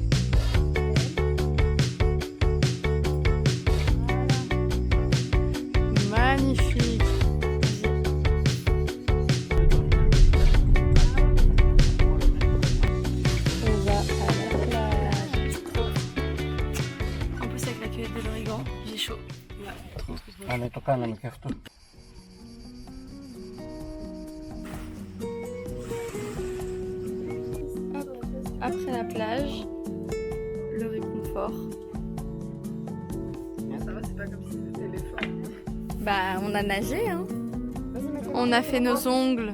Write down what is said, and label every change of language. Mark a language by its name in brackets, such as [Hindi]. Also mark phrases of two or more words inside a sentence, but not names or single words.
[French] Magnifique. On va à la plage. En plus avec la cueillette de l'origan, j'ai chaud. [Greek] Πάμε το κάναμε και αυτό. [French] Après la plage, le réconfort. Ça va, c'est pas comme si c'était l'effort. Bah, on a nagé, hein. On a fait nos ongles.